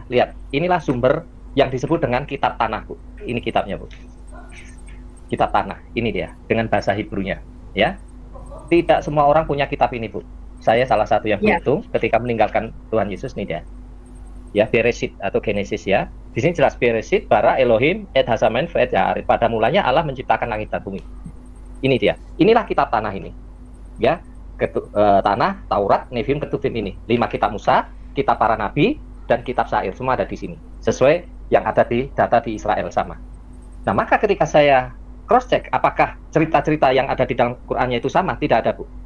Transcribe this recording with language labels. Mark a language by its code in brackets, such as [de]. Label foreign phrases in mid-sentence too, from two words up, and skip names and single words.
[id] Lihat, inilah sumber yang disebut dengan kitab tanah Bu. Ini kitabnya Bu, kitab tanah, ini dia dengan bahasa Hebrunya ya. Tidak semua orang punya kitab ini Bu. Saya salah satu yang beruntung ketika meninggalkan Tuhan Yesus nih dia ya. Bereshit atau Genesis ya. Di sini jelas [he] בראשית ברא אלהים את השמן ואת יעריף. [id] Pada mulanya Allah menciptakan langit dan bumi. Ini dia. Inilah kitab tanah ini. Ya, tanah, Taurat, Nevim, Ketuvim ini. 5 kitab Musa, kitab para nabi, dan kitab Syair semua ada di sini. Sesuai yang ada di data di Israel sama. Nah, maka ketika saya [en] cross check [id] apakah cerita-cerita yang ada di dalam Qur'annya itu sama, tidak ada Bu.